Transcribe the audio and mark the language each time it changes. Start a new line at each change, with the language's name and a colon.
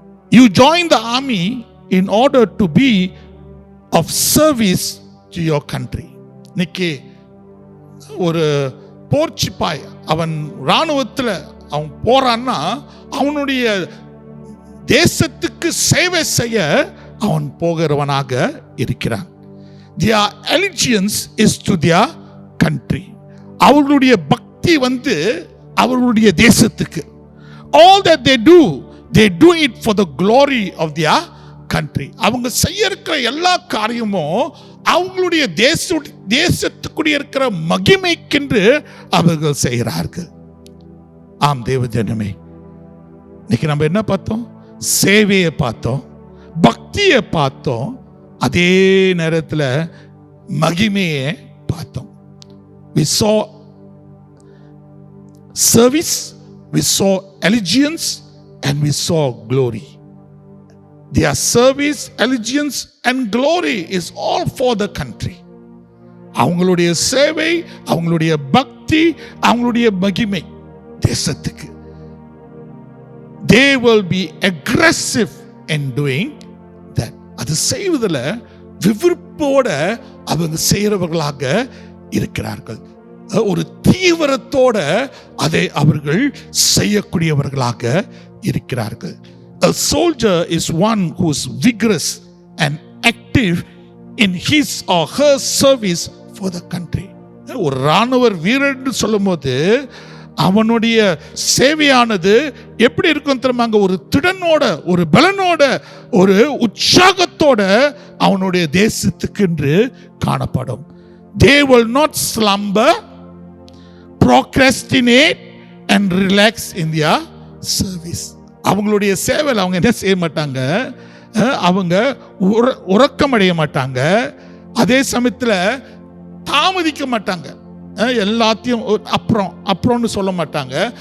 English: You join the army in order to be of service to your country.
Tamil: இன்னைக்கு ஒரு போர் சிப்பாய் அவன் இராணுவத்தில் அவன் போறான்னா அவனுடைய தேசத்துக்கு சேவை செய்ய அவன் போகிறவனாக இருக்கிறான்.
English: Their allegiance is to their country.
Tamil: அவர்களுடைய பக்தி அவர்களுடைய தேசத்துக்கு.
English: All that they do it for the glory of their country.
Tamil: அவங்க செய்ய இருக்கிற எல்லா காரியமும் அவங்களுடைய தேசத்துக்குரிய இருக்கிற மகிமைக்கென்று அவர்கள் செய்கிறார்கள். ஆம் தேவ ஜனமே, இன்னைக்கு நம்ம என்ன பார்த்தோம்? சேவையை பார்த்தோம், பக்தியை பார்த்தோம், அதே நேரத்தில் மகிமையை பார்த்தோம்.
English: We saw service, we saw allegiance, and we saw glory. Their service, allegiance and glory is all for the country.
Tamil: அவங்களுடைய சேவை, அவங்களுடைய பக்தி, அவங்களுடைய மகிமை தேசத்துக்கு.
English: They will be aggressive in doing that.
Tamil: அது செய்வதில் விருப்போட அவங்க செய்கிறவர்களாக இருக்கிறார்கள். ஒரு தீவிரத்தோட அதை அவர்கள் செய்யக்கூடியவர்களாக இருக்கிறார்கள்.
English: A soldier is one who is vigorous and active in his or her service for the country.
Tamil: ஒரு ராணுவர் வீரன் சொல்லும்போது அவனுடைய சேவையானது எப்படி இருக்கும் தெரியுமாங்க? ஒரு திடனோட, ஒரு பலனோட, ஒரு உற்சாகத்தோட அவனுடைய தேசத்துக்கு என்று காணப்படும்.
English: They will not slumber, procrastinate and relax in their service.
Tamil: அவங்களுடைய சேவையில் அவங்க என்ன செய்ய மாட்டாங்க? அவங்க உறக்கம் அடைய மாட்டாங்க. அதே சமயத்தில் தாமதிக்க மாட்டாங்க. எல்லாத்தையும் அப்புறம்னு சொல்ல மாட்டாங்க.